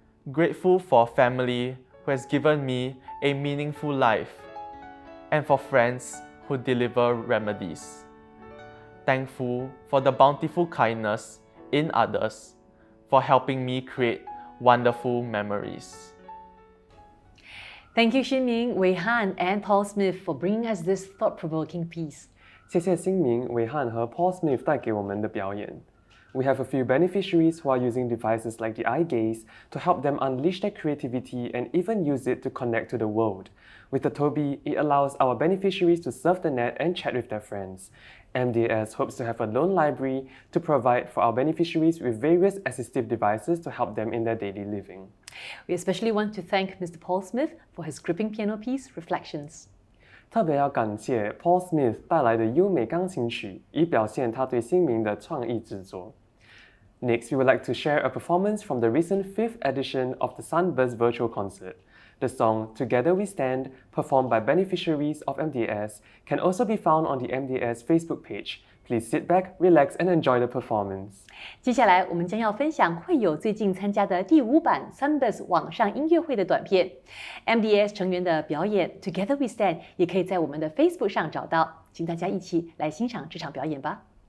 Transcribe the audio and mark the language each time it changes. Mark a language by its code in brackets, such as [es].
[en] Grateful for family who has given me a meaningful life, and for friends who deliver remedies. Thankful for the bountiful kindness in others, for helping me create wonderful memories. Thank you, Xinming, Wei Han, and Paul Smith for bringing us this thought-provoking piece. [zh] 谢谢新明、伟汉和 Paul Smith 带给我们的表演。 [en] We have a few beneficiaries who are using devices like the eye gaze to help them unleash their creativity and even use it to connect to the world. With the Toby, it allows our beneficiaries to surf the net and chat with their friends. MDAS hopes to have a loan library to provide for our beneficiaries with various assistive devices to help them in their daily living. We especially want to thank Mr. Paul Smith for his gripping piano piece, Reflections. [zh] 特别要感谢 Paul Smith 带来的优美钢琴曲，以表现他对新名的创意制作。 [en] Next, we would like to share a performance from the recent 5th edition of the Sunburst Virtual Concert. The song Together We Stand, performed by beneficiaries of MDAS, can also be found on the MDAS Facebook page. Please sit back, relax, and enjoy the performance. [zh] 接下来我们将要分享会友最近参加的第5版 Sunburst 网上音乐会的短片。 MDAS 成员的表演 Together We Stand 也可以在我们的 Facebook 上找到，请大家一起来欣赏这场表演吧。